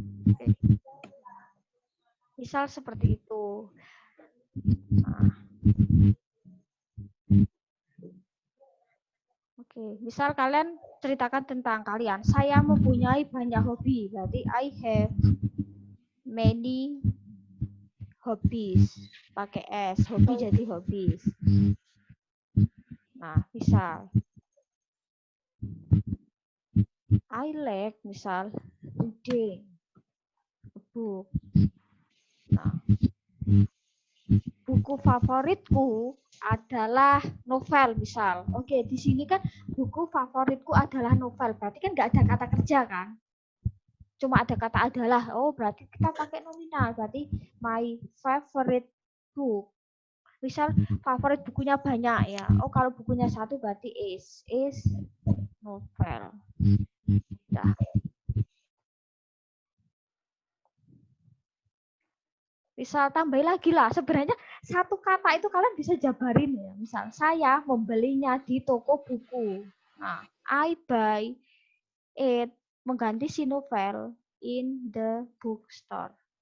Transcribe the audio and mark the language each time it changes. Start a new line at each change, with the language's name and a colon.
Indonesian: Oke. Misal seperti itu. Nah. Oke, misal kalian ceritakan tentang kalian. Saya mempunyai banyak hobi. Berarti
English: I have many hobbies.
Indonesian: Pakai S. Hobi jadi hobbies. Nah, misal.
English: I like,
Indonesian: misal,
English: reading a book.
Indonesian: Nah, buku favoritku adalah novel, misal. Oke, di sini kan buku favoritku adalah novel. Berarti kan nggak ada kata kerja kan? Cuma ada kata adalah. Oh, berarti kita pakai nominal. Berarti
English: my favorite book.
Indonesian: Misal favorit bukunya banyak ya. Oh, kalau bukunya satu berarti
English: is novel.
Indonesian: Nah. Misal tambah lagi lah. Sebenarnya satu kata itu kalian bisa jabarin ya. Misal saya membelinya di toko buku.
English: Nah, I buy it
Indonesian: mengganti si novel
English: in the bookstore.